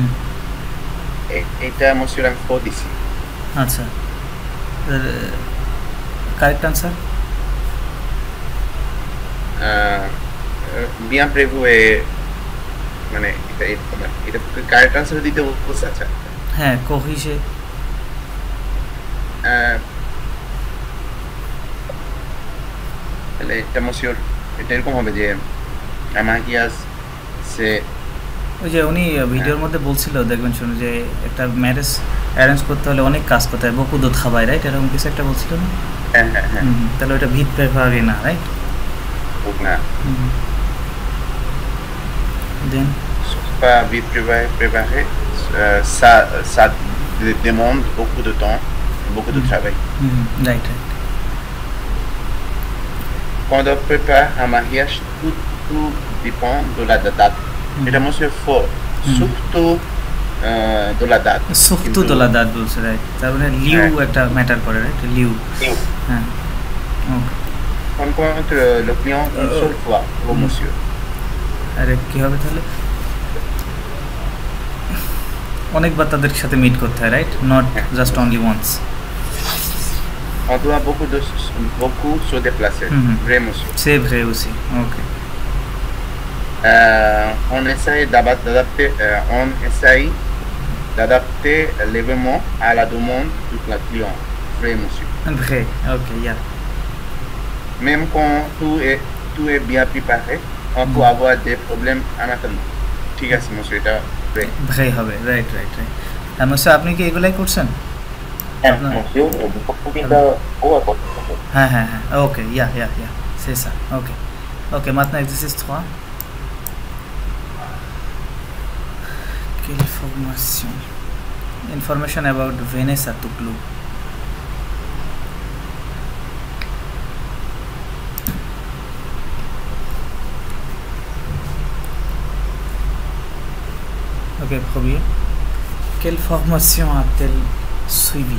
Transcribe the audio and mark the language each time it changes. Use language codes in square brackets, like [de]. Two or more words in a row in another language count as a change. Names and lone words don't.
[fr] এটা monsieur un faux ici. [en] আচ্ছা correct answer [fr] bien prévu et [bn] মানে এটা [en] correct answer [bn] দিতে বলছে আচ্ছা হ্যাঁ corrigé তাহলে এটা monsieur এটা এরকম হবে যে [fr] un mariage c'est [bn] ওই যে উনি ভিডিওর মধ্যে বলছিল দেখবেন শুনুন যে একটা [en] marriage arrange [bn] করতে হলে অনেক কাজ করতে হয় [fr] beaucoup de travail [bn] রাইট এরকম কিছু একটা বলছিল না হ্যাঁ তাহলে ওটা [fr] vite préparé [bn] না রাইট না [en] then [fr] pas vite préparé ça demande beaucoup de temps beaucoup de travail [en] right [fr] quand on prépare un mariage tout dépend de la date এটা monsieur faux surtout de la date surtout de la date [bn] বলছে রাইট তারপরে লিউ একটা ম্যাটার করে রাইট লিউ হ্যাঁ ওকে [fr] on rencontre le client une seule fois au monsieur [bn] আরে কি হবে তাহলে অনেকবার তাদের সাথে মিট করতে হয় [en] right not just only once [fr] on doit beaucoup se déplacer vrai monsieur c'est vrai aussi ok on essaye d'adapter l'événement à la demande du client vrai monsieur [en] vrai ok yeah [fr] même quand tout est bien préparé on peut avoir des problèmes en attendant [bn] ঠিক আছে [fr] monsieur এটা [bn] vrai হবে রাইট আর monsieur আপনি কি এগুলাই করছেন [fr] হ্যাঁ [en] ok yeah [fr] c'est ça ok maintenant exercice 3 quelle information about Vanessa Touklu ok premier quelle formation a-t-elle suivi